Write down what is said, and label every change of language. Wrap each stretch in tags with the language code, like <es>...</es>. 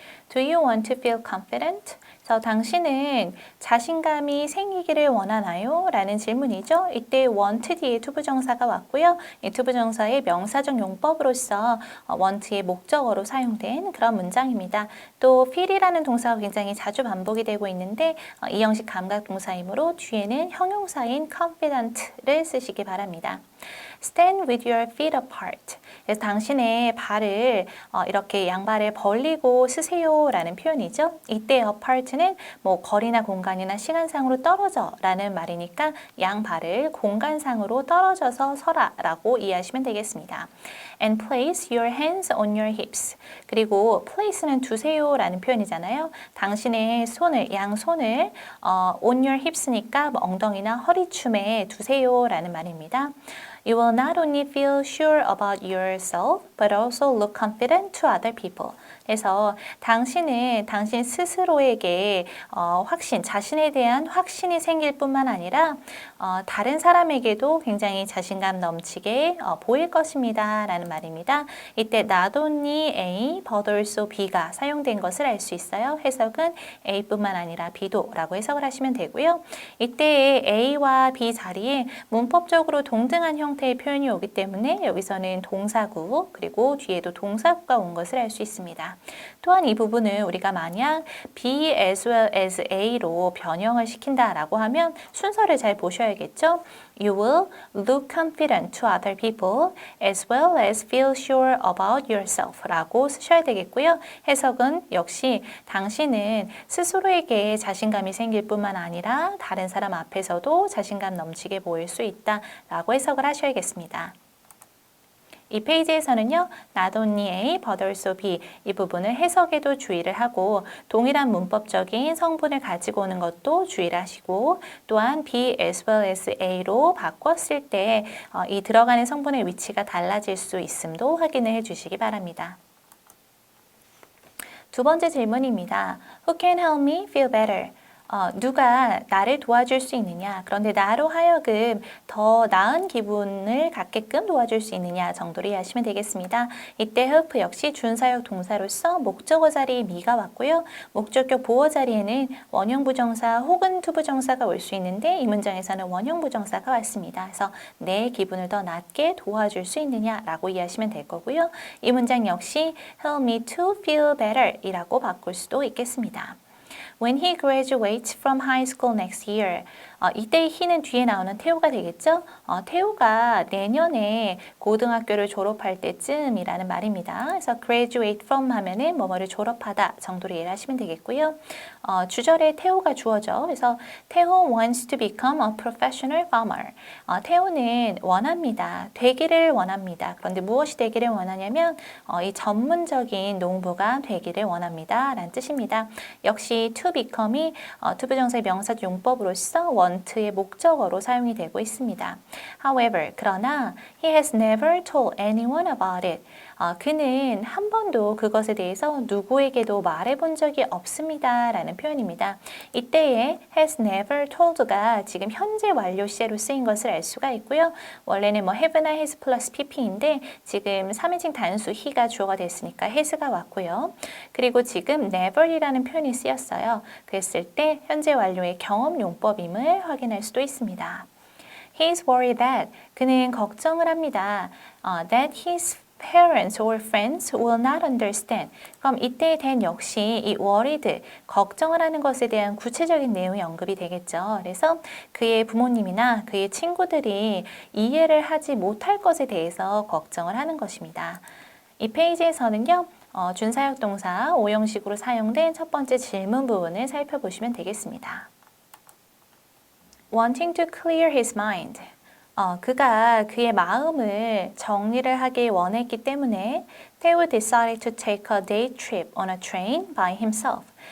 <en>Do you want to feel confident?</en> <ko>그래서 당신은 자신감이 생기기를 원하나요? 라는 질문이죠. 이때 want 뒤에 투부정사가 왔고요. 이 투부정사의 명사적 용법으로서 want의 목적어로 사용된 그런 문장입니다. 또 feel이라는 동사가 굉장히 자주 반복이 되고 있는데 이 형식 감각 동사이므로 뒤에는 형용사인 confident를 쓰시기 바랍니다.</ko> <en>Stand with your feet apart.</en> <ko>그래서 당신의 발을 이렇게 양발을 벌리고 쓰세요 라는 표현이죠. 이때 apart는 뭐 거리나 공간이나 시간상으로 떨어져 라는 말이니까 양발을 공간상으로 떨어져서 서라 라고 이해하시면 되겠습니다.</ko> <en>And place your hands on your hips.</en> <ko>그리고 place는 두세요 라는 표현이잖아요. 당신의 손을, 양손을</ko> <en>on your hips</en> <ko>니까 뭐 엉덩이나 허리춤에 두세요 라는 말입니다.</ko> <en>You will not only feel sure about yourself, but also look confident to other people.</en> <ko>그래서 당신은 당신 스스로에게 자신에 대한 확신이 생길 뿐만 아니라 다른 사람에게도 굉장히 자신감 넘치게 보일 것입니다. 라는 말입니다. 이때</ko> <en>not only A, but also B</en> <ko>가 사용된 것을 알 수 있어요. 해석은 A뿐만 아니라 B도 라고 해석을 하시면 되고요. 이때 A와 B 자리에 문법적으로 동등한 형태의 표현이 오기 때문에 여기서는 동사구 그리고 뒤에도 동사구가 온 것을 알 수 있습니다. 또한 이 부분을 우리가 만약</ko> <en>B as well as A</en> <ko>로 변형을 시킨다라고 하면 순서를 잘 보셔야겠죠.</ko> <en>You will look confident to other people as well as feel sure about yourself</en> <ko>라고 쓰셔야 되겠고요. 해석은 역시 당신은 스스로에게 자신감이 생길 뿐만 아니라 다른 사람 앞에서도 자신감 넘치게 보일 수 있다 라고 해석을 하셔야겠습니다. 이 페이지에서는요,</ko> <en>not only A, but also B</en> <ko>이 부분을 해석에도 주의를 하고 동일한 문법적인 성분을 가지고 오는 것도 주의를 하시고 또한</ko> <en>B as well as A</en> <ko>로 바꿨을 때 이 들어가는 성분의 위치가 달라질 수 있음도 확인을 해주시기 바랍니다. 두 번째 질문입니다.</ko> <en>Who can help me feel better?</en> <ko>누가 나를 도와줄 수 있느냐? 그런데 나로 하여금 더 나은 기분을 갖게끔 도와줄 수 있느냐 정도로 이해하시면 되겠습니다. 이때 help 역시 준사역 동사로서 목적어 자리에 me가 왔고요. 목적격 보어 자리에는 원형 부정사 혹은 투부정사가 올 수 있는데 이 문장에서는 원형 부정사가 왔습니다. 그래서 내 기분을 더 낫게 도와줄 수 있느냐라고 이해하시면 될 거고요. 이 문장 역시</ko> <en>help me to feel better</en> <ko>이라고 바꿀 수도 있겠습니다.</ko> <en>When he graduates from high school next year,</en> <ko>이때 he는 뒤에 나오는 태우가 되겠죠? 태우가 내년에 고등학교를 졸업할 때쯤이라는 말입니다. 그래서</ko> <en>graduate from</en> <ko>하면은 뭐뭐를 졸업하다 정도로 이해를 하시면 되겠고요. 주절에 태우가 주어져.</ko> <en>그래서 태우 wants to become a professional farmer.</en> <ko>태우는 원합니다. 되기를 원합니다. 그런데 무엇이 되기를 원하냐면 이 전문적인 농부가 되기를 원합니다. 라는 뜻입니다. 역시 to become이 투부정사의 명사조 용법으로서 want의 목적어로 사용이 되고 있습니다.</ko> <en>However,</en> <ko>그러나</ko> <en>he has never told anyone about it.</en> <ko>그는 한 번도 그것에 대해서 누구에게도 말해본 적이 없습니다. 라는 표현입니다. 이때의 has never told가 지금 현재 완료 시제로 쓰인 것을 알 수가 있고요. 원래는 뭐 have나 has 플러스 pp인데 지금 3인칭 단수 he가 주어가 됐으니까 has가 왔고요. 그리고 지금 never이라는 표현이 쓰였어요. 그랬을 때 현재 완료의 경험 용법임을 확인할 수도 있습니다.</ko> <en>He is worried that</en> <ko>그는 걱정을 합니다.</ko> <en>That his parents or friends will not understand.</en> <ko>그럼 이때의 then 역시 이 worried, 걱정을 하는 것에 대한 구체적인 내용이 언급이 되겠죠. 그래서 그의 부모님이나 그의 친구들이 이해를 하지 못할 것에 대해서 걱정을 하는 것입니다. 이 페이지에서는요. 준사역 동사 5형식으로 사용된 첫 번째 질문 부분을 살펴보시면 되겠습니다.</ko> <en>Wanting to clear his mind.</en> <ko>그가 그의 마음을 정리를 하기 원했기 때문에</ko> <en>Theo decided to take a day trip on a train by himself.</en>